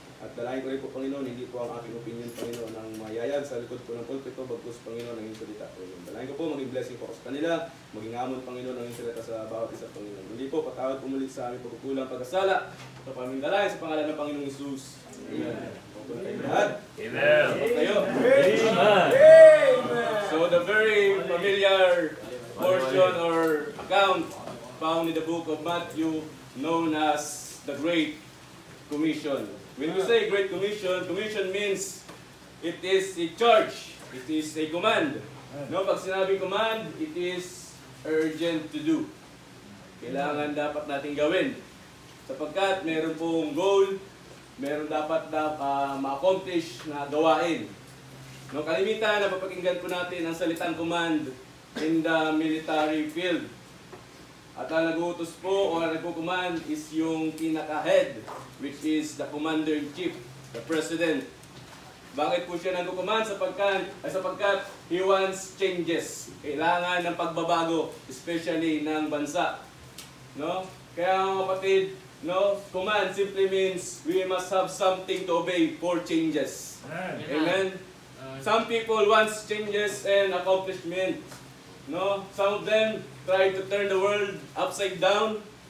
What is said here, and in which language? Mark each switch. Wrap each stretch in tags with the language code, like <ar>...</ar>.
<tl>At dalangin ko rin po Panginoon, hindi po ang aking opinion Panginoon ang mayayag sa likod po ng pulpito, bagkus Panginoon ang iyong salita Panginoon. Dalangin ko po, maging blessing po ako sa kanila, maging amon Panginoon ang iyong salita sa bawat isa Panginoon. Hindi po, patawad umulit sa aming pagkukulang pagkasala. Ito po aming dalangin sa pangalan ng Panginoong Hesus. Amen. Amen. Amen.</tl> <en>So the very familiar portion or account found in the book of Matthew known as the Great Commission. When we say Great Commission, commission means it is a charge, it is a command.</en> <tl>No, pag sinabing</tl> <en>command, it is urgent to do.</en> <tl>Kailangan dapat natin gawin. Sapagkat meron pong goal, meron dapat na ma-accomplish na gawain. No, kalimitan na papakinggan po natin ang salitang command</tl> <en>in the military field.</en> <tl>At ang nag-uutos po o nagpo-command is yung pinaka-head,</tl> <en>which is the commander-in-chief, the president.</en> <tl>Bakit po siya nagpo-command? Sapagkat</tl> <en>he wants changes.</en> <tl>Kailangan ng pagbabago, especially ng bansa. No? Kaya mga kapatid, no,</tl> <en>command simply means we must have something to obey for changes. Amen? Some people want changes and accomplishment. No, some of them try to turn the world upside down.</en>